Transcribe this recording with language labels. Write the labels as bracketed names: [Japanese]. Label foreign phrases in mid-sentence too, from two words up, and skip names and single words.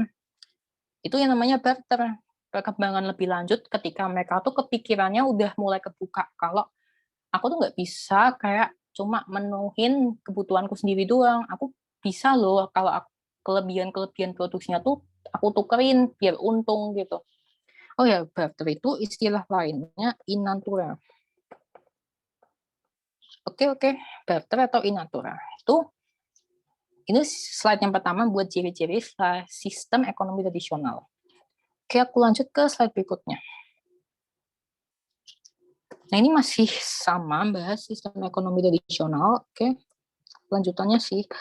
[Indonesian] Itu yang namanya barter. Perkembangan lebih lanjut ketika mereka tuh kepikirannya udah mulai kebuka kalau aku tuh nggak bisa kayak cuma menuhin kebutuhanku sendiri doang. Aku bisa loh kalau kelebihan produksinya tuh aku tukerin biar untung gitu. Oh ya, barter itu istilah lainnya [Latin] in natura. [Indonesian] Oke, barter atau [Latin] in natura. [Indonesian] Itu Ini slide yang pertama buat ciri-ciri sistem ekonomi tradisional. Oke, aku lanjut ke slide berikutnya. Nah, ini masih sama, bahas sistem ekonomi tradisional. Oke, lanjutannya sih.